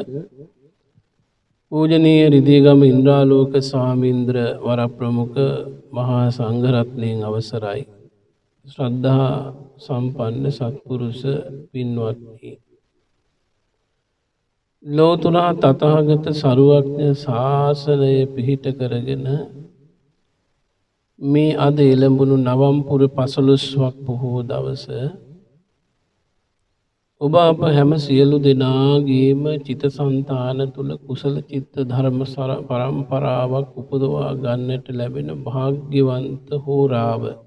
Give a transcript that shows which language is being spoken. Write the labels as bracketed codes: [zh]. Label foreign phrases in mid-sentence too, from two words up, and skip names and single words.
[si] පූජනීය හෘදයංගම ඉන්ද්‍රාලෝක ස්වාමීන්ද්‍ර වර ප්‍රමුඛ මහාසංඝරත්නේ අවසරයි ශ්‍රද්ධා සම්පන්න සත්පුරුෂ පින්වත්නි ලොවුතුරා තථාගත සර්වඥ ශාසනය පිහිට කරගෙන මේ අද එළඹුණු නවම්පුර 15ක් බොහෝ දවස ඔබ අප හැම සියලු දෙනාගේම චිත්තසංතාන තුල කුසල චිත්ත ධර්ම පරම්පරාවක් උපදවා ගන්නට ලැබෙන වාග්යවන්ත හෝරාව